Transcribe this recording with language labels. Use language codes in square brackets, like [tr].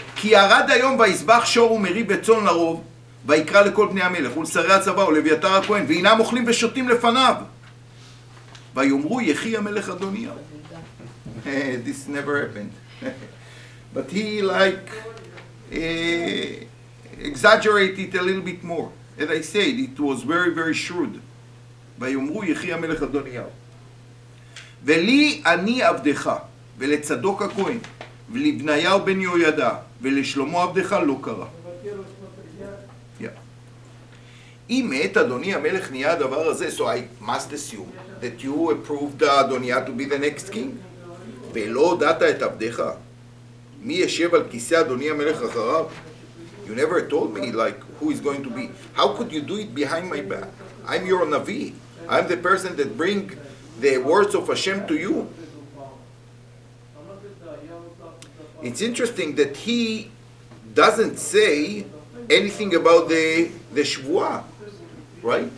[he] כי ירד היום ויזבח שור ומריב וצאן לרוב, ויקרא לכל בני המלך ולשרי הצבא ולאביתר הכהן, והנם אוכלים ושותים לפניו. ויאמרו יחי המלך אדוניהו. [en] This never happened. But he like exaggerated a little bit more. As I said, it was very very shrewd. [he] ויאמרו יחי המלך אדוניהו. ולי אני עבדך, ולצדוק הכהן, ולבניהו בן יהוידע, ולשלמה עבדך לא קרא. אם מת אדוני המלך נהיה הדבר הזה, [en] so I must assume that you approved אדוניה to be the next king. [he] ולא הודעת את עבדך. מי ישב על כיסא אדוני המלך אחריו? [en] You never told me like who is going to be. How could you do it behind my back? I'm your Navi. I'm the person that bring the words of Hashem to you. It's interesting that he doesn't say anything about the Shvuah, right?